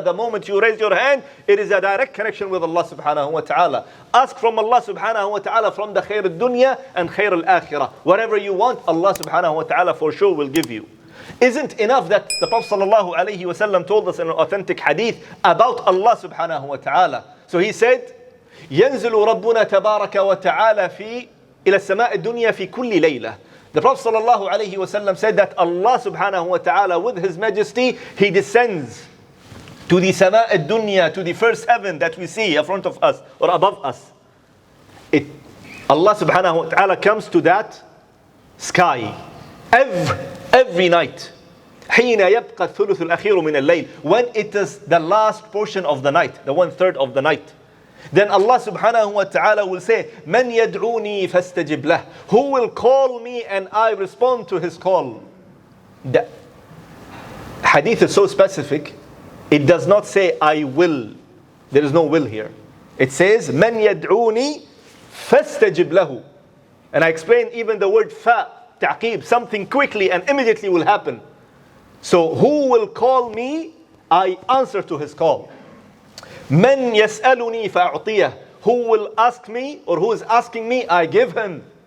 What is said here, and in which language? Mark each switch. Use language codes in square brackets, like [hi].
[en] The moment you raise your hand, it is a direct connection with Allah subhanahu wa ta'ala. Ask from Allah subhanahu wa ta'ala from the khair al-dunya and khair al-akhirah. Whatever you want, Allah subhanahu wa ta'ala for sure will give you. Isn't enough that the Prophet ﷺ told us in an authentic hadith about Allah subhanahu wa ta'ala. So he said, [ar] ينزل ربنا تبارك وتعالى إلى السماء الدنيا في كل ليلة. [en] The Prophet ﷺ said that Allah subhanahu wa ta'ala with His Majesty, He descends to the sama ad-dunya, to the first heaven that we see in front of us or above us. Allah subhanahu wa ta'ala comes to that sky every night. [ar] حين يبقى الثلث الأخير من الليل, [en] when it is the last portion of the night, the 1/3 of the night. Then Allah subhanahu wa ta'ala will say, [ar] من يدعوني فاستجب له, [en] who will call me and I respond to his call. The hadith is so specific, it does not say I will. There is no will here. It says [ar] من يدعوني فاستجب له. [en] And I explained even the word fa, ta'qib, something quickly and immediately will happen. So who will call me, I answer to his call. [ar] من يسألني فأعطيه, [en] who will ask me or who is asking me, I give him.